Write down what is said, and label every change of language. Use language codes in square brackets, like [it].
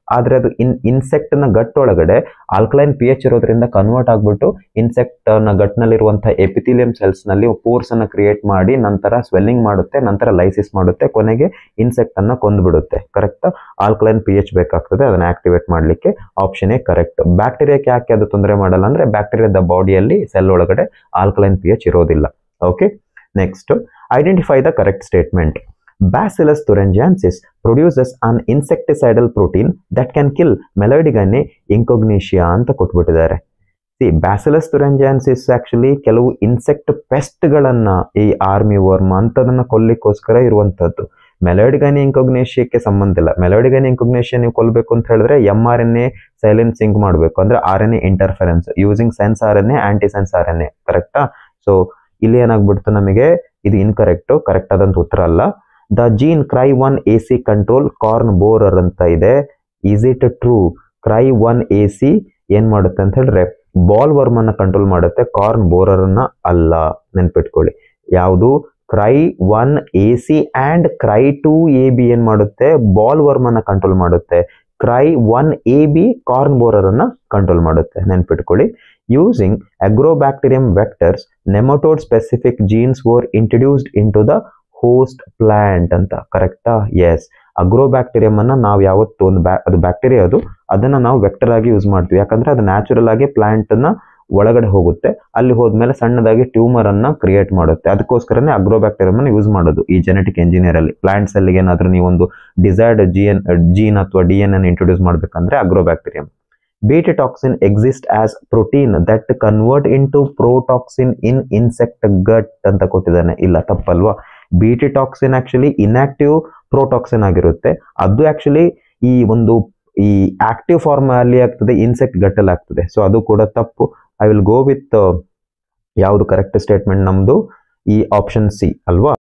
[kn] ಆದ್ರೆ ಅದು ಇನ್ಸೆಕ್ಟ್ ನ ಗಟ್ ಒಳಗಡೆ ಆಲ್ಕಲೈನ್ pH ಇರೋದ್ರಿಂದ ಕನ್ವರ್ಟ್ ಆಗ್ಬಿಟ್ಟು ಇನ್ಸೆಕ್ಟ್ ನ ಗಟ್ ನಲ್ಲಿರುವಂತಹ ಎಪಿಥಿಲಿಯಂ ಸೆಲ್ಸ್ ನಲ್ಲಿ ಪೋರ್ಸ್ ಅನ್ನ ಕ್ರಿಯೇಟ್ ಮಾಡಿ ನಂತರ ಸ್ವೆಲ್ಲಿಂಗ್ ಮಾಡುತ್ತೆ, ನಂತರ ಲೈಸಿಸ್ ಮಾಡುತ್ತೆ, ಕೊನೆಗೆ ಇನ್ಸೆಕ್ಟ್ ಅನ್ನ ಕೊಂದ್ಬಿಡುತ್ತೆ. ಕರೆಕ್ಟ್? ಆಲ್ಕಲೈನ್ pH ಬೇಕಾಗ್ತದೆ ಅದನ್ನ ಆಕ್ಟಿವೇಟ್ ಮಾಡ್ಲಿಕ್ಕೆ. Option A correct. ಬ್ಯಾಕ್ಟೀರಿಯಾಕ್ಕೆ ಯಾಕೆ ಅದು ತೊಂದರೆ ಮಾಡಲ್ಲ ಅಂದ್ರೆ ಬ್ಯಾಕ್ಟೀರಿಯಾದ ಬಾಡಿಯಲ್ಲಿ ಸೆಲ್ ಒಳಗಡೆ ಆಲ್ಕಲೈನ್ pH ಇರೋದಿಲ್ಲ. Okay, [en] Next identify the correct statement. Bacillus thuringiensis produces an insecticidal protein that can kill Meloidigone incognitia [kn] ಅಂತ ಕೊಟ್ಬಿಟ್ಟಿದ್ದಾರೆ. ಬ್ಯಾಸಿಲಸ್ thuringiensis ಆಕ್ಚುಲಿ ಕೆಲವು ಇನ್ಸೆಕ್ಟ್ ಪೆಸ್ಟ್ಗಳನ್ನ ಈ ಆರ್ಮಿ ವರ್ಮ್ ಅಂತದನ್ನ ಕೊಲ್ಲಿಕ್ಕೋಸ್ಕರ ಇರುವಂತದ್ದು. ಮೆಲೋಡಿಗನಿ ಇಂಕೊಗ್ನೇಷಿಯಾಕ್ಕೆ ಸಂಬಂಧ ಇಲ್ಲ. ಮೆಲೋಡಿಗನಿ ಇಂಕೊಗ್ನೇಷಿಯಾ ನೀವು ಕೊಲ್ಲಬೇಕು ಅಂತ ಹೇಳಿದ್ರೆ mRNA ಸೈಲೆನ್ಸಿಂಗ್ ಮಾಡಬೇಕು, ಅಂದ್ರೆ RNA interference using sense RNA aunty sense RNA. ಕರೆಕ್ಟಾ? ಸೊ ಇಲ್ಲಿ ಏನಾಗ್ಬಿಡ್ತು ನಮಗೆ, ಇದು ಇನ್ಕರೆಕ್ಟ್, ಕರೆಕ್ಟ್ ಆದಂತ ಉತ್ತರ ಅಲ್ಲ. [en] the gene Cry1 AC control corn borer [kn] ಅಂತ ಇದೆ. [en] Is it true? [kn] Cry1 AC ಏನ್ ಮಾಡುತ್ತೆ ಅಂತ ಹೇಳಿದ್ರೆ ಬಾಲ್ ವರ್ಮ್ ಅನ್ನ ಕಂಟ್ರೋಲ್ ಮಾಡುತ್ತೆ, ಕಾರ್ನ್ ಬೋರರ್ ಅನ್ನ ಅಲ್ಲ. ನೆನ್ಪಿಟ್ಕೊಳ್ಳಿ, ಯಾವುದು Cry1 AC and Cry2 AB ಏನ್ ಮಾಡುತ್ತೆ, ಬಾಲ್ ವರ್ಮ್ ಅನ್ನ ಕಂಟ್ರೋಲ್ ಮಾಡುತ್ತೆ. Cry1 AB ಕಾರ್ನ್ ಬೋರರ್ ಅನ್ನ ಕಂಟ್ರೋಲ್ ಮಾಡುತ್ತೆ. ನೆನ್ಪಿಟ್ಕೊಳ್ಳಿ. [en] Using agrobacterium vectors nematode specific genes were introduced into the host plant ಅಂತ. [kn] ಕರೆಕ್ಟಾ? ಎಸ್. ಅಗ್ರೋಬ್ಯಾಕ್ಟೀರಿಯಂ ಅನ್ನ ನಾವು ಯಾವತ್ತು ಅದು ಬ್ಯಾಕ್ಟೀರಿಯಾ, ಅದನ್ನ ನಾವು ವೆಕ್ಟರ್ ಆಗಿ ಯೂಸ್ ಮಾಡ್ತೀವಿ. ಯಾಕಂದ್ರೆ ಅದು ನ್ಯಾಚುರಲ್ ಆಗಿ ಪ್ಲಾಂಟ್ ನ ಒಳಗಡೆ ಹೋಗುತ್ತೆ, ಅಲ್ಲಿ ಹೋದ್ಮೇಲೆ ಸಣ್ಣದಾಗಿ ಟ್ಯೂಮರ್ ಅನ್ನ ಕ್ರಿಯೇಟ್ ಮಾಡುತ್ತೆ. ಅದಕ್ಕೋಸ್ಕರನೇ ಅಗ್ರೋಬ್ಯಾಕ್ಟೀರಿಯಂ ಅನ್ನು ಯೂಸ್ ಮಾಡೋದು ಈ ಜೆನೆಟಿಕ್ ಇಂಜಿನಿಯರ್ ಅಲ್ಲಿ. ಪ್ಲಾಂಟ್ಸ್ ಅಲ್ಲಿ ಏನಾದ್ರೂ ನೀವು ಒಂದು ಡಿಸೈರ್ಡ್ ಜೀನ್ ಅಥವಾ DNA ಇಂಟ್ರೊಡ್ಯೂಸ್ ಮಾಡ್ಬೇಕಂದ್ರೆ ಅಗ್ರೋಬ್ಯಾಕ್ಟೀರಿಯಂ. [en] Beta toxin exists as protein that convert into protoxin in insect gut [kn] ಅಂತ ಕೊಟ್ಟಿದ್ದಾನೆ. ಇಲ್ಲ, ತಪ್ಪಲ್ವಾ? ಬೀಟಿ ಟಾಕ್ಸಿನ್ ಆಕ್ಚುಲಿ ಇನ್ಆಕ್ಟಿವ್ ಪ್ರೋಟಾಕ್ಸಿನ್ ಆಗಿರುತ್ತೆ. ಅದು ಆಕ್ಚುಲಿ ಈ ಆಕ್ಟಿವ್ ಫಾರ್ಮ್ ಅಲ್ಲಿ ಆಗ್ತದೆ, ಇನ್ಸೆಕ್ಟ್ ಗಟ್ಟಲ್ಲಿ ಆಗ್ತದೆ. ಸೊ ಅದು ಕೂಡ ತಪ್ಪು. [en] I will go with [kn] ಯಾವುದು ಕರೆಕ್ಟ್ ಸ್ಟೇಟ್ಮೆಂಟ್ ನಮ್ದು, ಈ ಆಪ್ಷನ್ ಸಿ ಅಲ್ವಾ.